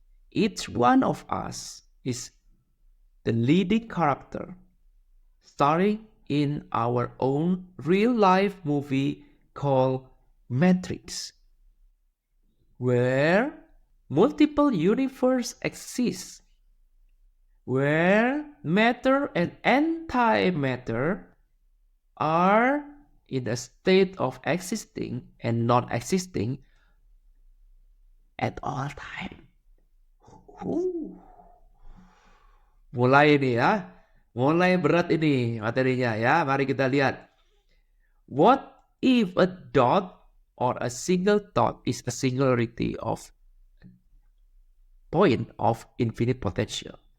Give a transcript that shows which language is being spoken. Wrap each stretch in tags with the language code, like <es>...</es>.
<en>Each one of us is the leading character, starring in our own real-life movie called Matrix, where multiple universes exist, where matter and antimatter are in a state of existing and non-existing at all time.</en> <id>Mulai ini ya, mulai berat ini materinya ya. Mari kita lihat.</id> <en>What if a dot or a single thought is a singularity of point of infinite potential?</en>